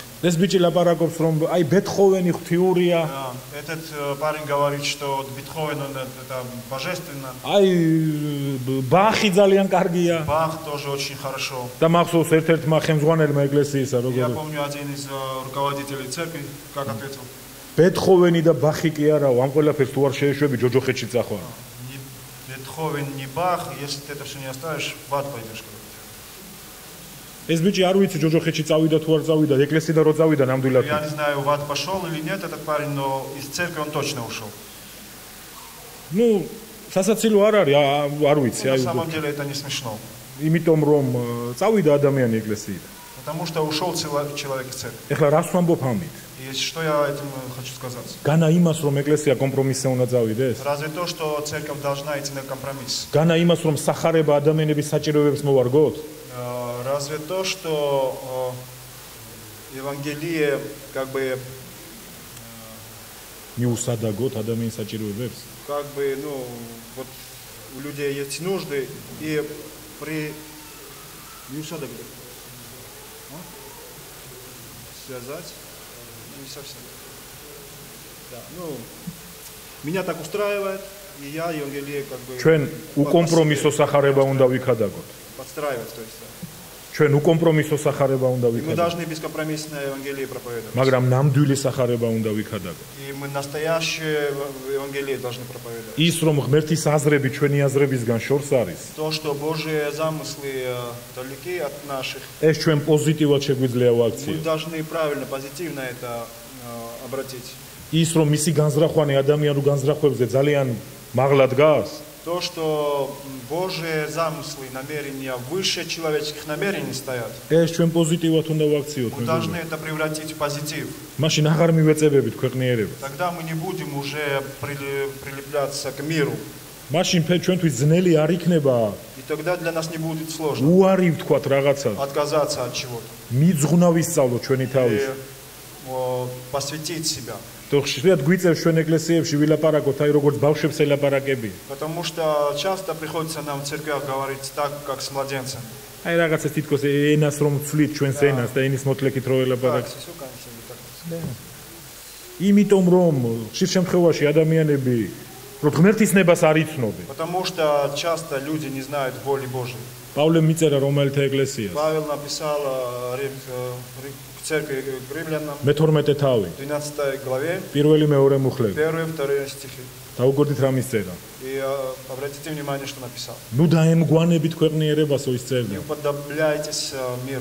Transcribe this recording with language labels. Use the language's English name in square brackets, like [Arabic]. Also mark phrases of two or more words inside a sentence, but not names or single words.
[Georgian] ეს ბიჭი ლაპარაკობს რომ აი ბეთჰოვენი ღვთიურია. [Russian] Этот парень говорит, что Бетховен он это божественно. [Georgian] აი ბახი ძალიან კარგია. [Russian] Бах тоже очень хорошо. [Georgian] და მახსოვს ერთ-ერთმა ხელმძღვანელმა ეკლესიისა [Russian] Я [Georgian] როგორ [Russian] помню один из руководителей церкви, как ответил. [Georgian] ბეთჰოვენი და ბახი კი არაო, ამ ყველაფერს თუ არ შეეშვები ჯოჯოხეთში წახვა. [Russian] Ни Бетховен, ни Бах, если ты это все не оставишь, в ад пойдешь. [Georgian] ეს ბიჭი არ ვიცი ჯოჯოხეთში წავიდა თუ არ წავიდა, ეკლესიიდან რო წავიდა ნამდვილად. [Russian] Я не знаю, в ад пошел или нет этот парень, но из церкви он точно ушел. Ну, [Georgian] სასაცილო არ არის, არ ვიცი, [Russian] На [Georgian] აი. [Russian] самом деле это не смешно. [Georgian] იმიტომ რომ წავიდა ადამიანი ეკლესიიდან. [Russian] Потому что ушел человек из церкви. [Georgian] ეხლა რას ვამბობ ამით? [Russian] И что я этим хочу сказать? [Georgian] განა იმას რომ ეკლესია კომპრომისზე უნდა წავიდეს? [Russian] Разве то, что церковь должна идти на компромисс? [Georgian] განა იმას რომ სახარება ადამიანების საჭიროებებს მოვარგოთ? [Russian] Разве то, что Евангелие как бы [Georgian] მიუსადაგოთ ადამიანის საჭიროებებს? [Russian] как бы, ну, вот у людей есть нужды и при მიუსადაგოთ. Связать? Не совсем. Да, ну, меня так устраивает, и я Евангелие как бы [Georgian] ჩვენ უკომპრომისო სახარება უნდა ვიქადაგოთ. [Russian] подстраивать, то есть. [Georgian] ჩვენ უკომპრომისო სახარება უნდა [Russian] И мы [Georgian] ვიქადაგოთ. [Russian] должны бескомпромиссное Евангелие проповедовать. [Georgian] მაგრამ ნამდვილი სახარება უნდა ვიქადაგოთ. [Russian] И мы настоящее Евангелие должны проповедовать. [Georgian] ის რომ ღმერთის აზრები ჩვენი აზრებისგან შორს არის, [Russian] То, что Божьи замыслы далеки от наших, [Georgian] ეს ჩვენ პოზიტივად შეგვიძლია [Russian] мы [Georgian] ვაქციოთ. [Russian] должны правильно, позитивно это обратить. [Georgian] ის რომ მისი განზრახვანი ადამიანურ განზრახვებზე ძალიან მაღლა დგას, [Russian] То, что Божьи замыслы, намерения выше человеческих намерений стоят, [Georgian] ეს ჩვენ პოზიტივად უნდა ვაქციოთ. [Russian] мы должны это превратить в позитив. [Georgian] მაშინ აღარ მივეწებებით ქვეყნიერებას. [Russian] Тогда мы не будем уже прилепляться к миру. [Georgian] მაშინ ჩვენთვის ძნელი არ იქნება [Russian] И тогда для нас не будет сложно [Georgian] უარი ვთქვათ რაღაცა. [Russian] отказаться от чего-то [Georgian] მიძღნა ვისწავლოთ ჩვენი თავის. [Russian] и посвятить себя. [Georgian] თუ ხშირად გვიწევს ჩვენ ეკლესიებში ვილაპარაკოთ, აი როგორც ბავშვებს ელაპარაკები. [Russian] Потому что часто приходится нам в церквях говорить так, как с младенцем. [Georgian] აი რაღაცა თითქოს ენას რომ ვცვლით ჩვენს ენას და ენის მოთლეკით რო ელაპარაკეთ. იმიტომ რომ ხშირ შემთხვევაში ადამიანები რომ ღმერთის ნებას არ იცნობენ. [Russian] Потому что часто люди не знают воли Божьей. [Georgian] პავლე მიწერა რომელთა ეკლესიას. [Russian] Павел написал церкви к римлянам, [Georgian] მე-12 თავი, [Russian] 12 главе, [Georgian] პირველი მეორე მუხლები. [Russian] 1-2 стихи. [Georgian] დაუგორდით რა მისწერა. [Russian] И обратите внимание, что написал. [Georgian] ნუ დაემგვანებით ქვეყნიერებასო ის [Russian] Не [Georgian] წერდა. [Russian] уподобляйтесь миру,